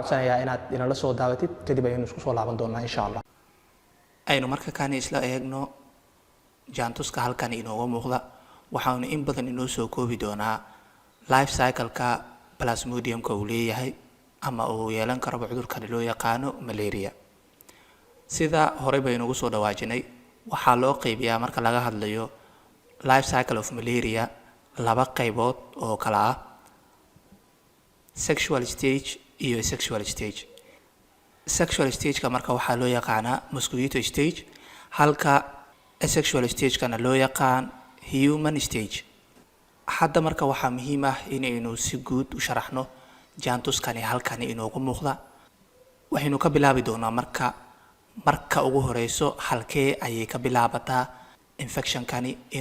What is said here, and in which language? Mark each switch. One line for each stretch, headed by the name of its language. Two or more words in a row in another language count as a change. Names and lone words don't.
Somali: codsanayaa inaad inala soo daabatid kadib aynu isku soo laaban doonaa
Arabic: إن شاء الله
Somali: aynu marka kaan isla eegno jaantuska halkan inooga muuqda waxaanu in badan inoo soo koobi doonaa
English: life cycle-ka
Somali: plasmodium-ka uu leeyahay ama uu yeelan karo cudurkan loo yaqaano malaria sida hore baynu ugu soo dhawaajinay waxaa loo qaybiyaa marka laga hadlayo
English: life cycle of malaria
Somali: laba qaybood oo kala ah
English: sexual stage
Somali: iyo
English: sexual stage sexual stage-ka
Somali: marka waxaa loo yaqaanaa
English: mosquito stage
Somali: halka
English: asexual stage-kana
Somali: loo yaqaan
English: human stage
Somali: hadda marka waxaa muhiim ah inaynu si guud u sharaxno jaantuskani halkani inoogu muuqda waxaynu ka bilaabi doonaa marka ugu horeyso halkee ayay ka bilaabataa infectionkani in